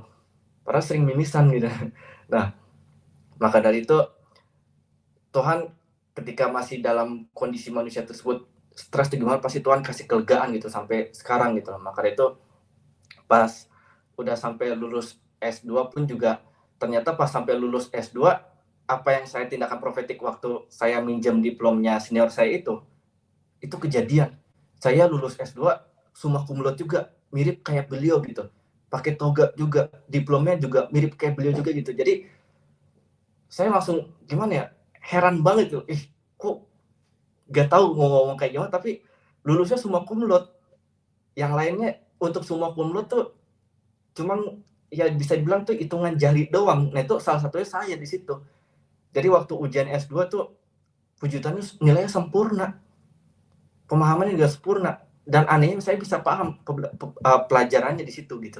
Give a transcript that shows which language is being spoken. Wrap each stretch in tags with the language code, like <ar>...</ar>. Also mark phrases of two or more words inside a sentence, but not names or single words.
<id>Padahal sering mimisan gitu. Nah, maka dari itu Tuhan ketika masih dalam kondisi manusia tersebut stres tuh gimana, pasti Tuhan kasih kelegaan gitu sampai sekarang gitu loh. Maka dari itu pas udah sampai lulus S2 pun juga ternyata pas sampai lulus S2 apa yang saya tindakan profetik waktu saya minjem diplomnya senior saya itu kejadian. Saya lulus S2</id> <la>summa cum laude</la> <id>juga mirip kayak beliau gitu. Pakai toga juga, diplomnya juga mirip kayak beliau juga gitu. Jadi saya langsung gimana ya? Heran banget tuh. Kok gak tahu mau ngomong kayak gimana tapi lulusnya</id> <la>summa cum laude.</la> <id>Yang lainnya untuk</id> <la>summa cum laude</la> <id>tuh cuman ya bisa dibilang tuh hitungan jari doang. Nah itu salah satunya saya di situ. Jadi waktu ujian S2 tuh puji Tuhan nilainya sempurna, pemahamannya juga sempurna, dan anehnya saya bisa paham pelajarannya di situ gitu.</id>